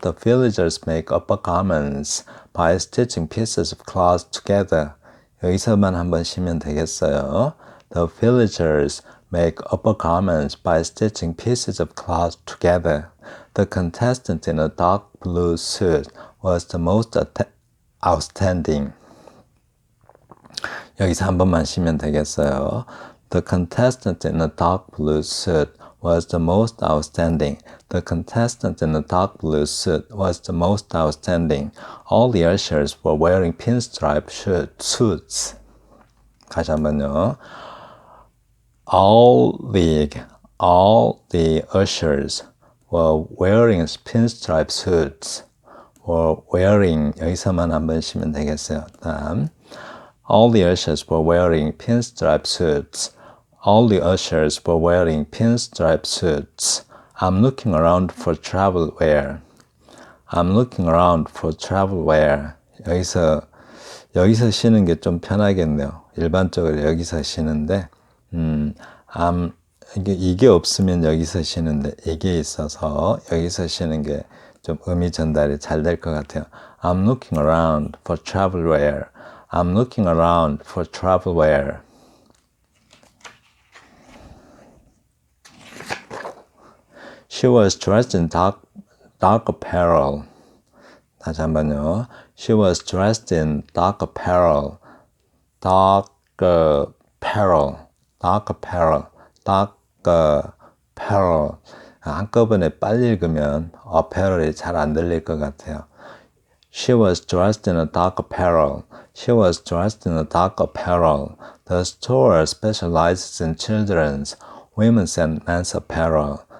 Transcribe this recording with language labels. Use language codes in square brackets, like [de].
[en] The villagers make upper garments by stitching pieces of cloth together. [ko] 여기서만 한번 쉬면 되겠어요. [en] The villagers make upper garments by stitching pieces of cloth together. The contestant in a dark blue suit was the most outstanding. [ko] 여기서 한 번만 쉬면 되겠어요. [en] The contestant in a dark blue suit was the most outstanding. The contestant in a dark blue suit was the most outstanding. All the ushers were wearing pinstripe suits. [ko] 다시 한번요. [en] All the ushers were wearing pinstripe suits. were wearing [ko] 여기서만 한번 쉬면 되겠어요. [en] 다음 All the ushers were wearing pinstripe suits. All the ushers were wearing pinstripe suits. I'm looking around for travel wear. I'm looking around for travel wear. [ko] 여기서 쉬는 게 좀 편하겠네요. 일반적으로 여기서 쉬는데, 이게 없으면 여기서 쉬는데, 이게 있어서 여기서 쉬는 게 좀 의미 전달이 잘 될 것 같아요. [en] I'm looking around for travel wear. I'm looking around for travel wear. She was dressed in dark apparel. [ko] 다시 한번요. [en] She was dressed in dark apparel. Dark apparel. Dark apparel. Dark apparel. [ko] 한꺼번에 빨리 읽으면 apparel이 잘 안 들릴 것 같아요. [en] She was dressed in a dark apparel. She was dressed in a dark apparel. The store specializes in children's, women's and men's apparel.